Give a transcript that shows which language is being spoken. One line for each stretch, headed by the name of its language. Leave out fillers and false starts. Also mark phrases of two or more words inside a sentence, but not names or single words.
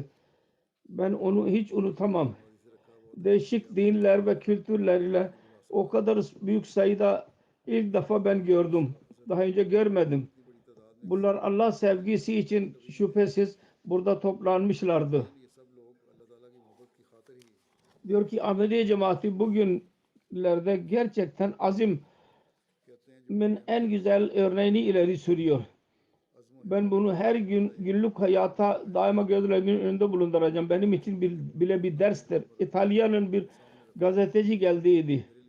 Turkish: Ben onu hiç unutamam. Değişik dinler ve kültürlerle o kadar büyük sayıda ilk defa ben gördüm. Daha önce görmedim. Bunlar Allah sevgisi için şüphesiz burada toplanmışlardı.
Urdu: یہ سب لوگ اللہ تعالیٰ کی محبت کی خاطر ہی
Turkish: Diyor ki Ahmediye cemaati bugünlerde gerçekten azimin en güzel örneğini ileri sürüyor. Ben bunu her gün günlük hayata daima gözlerimin önünde bulunduracağım. Benim için bile bir derstir. İtalya'nın bir gazeteci geldiydi.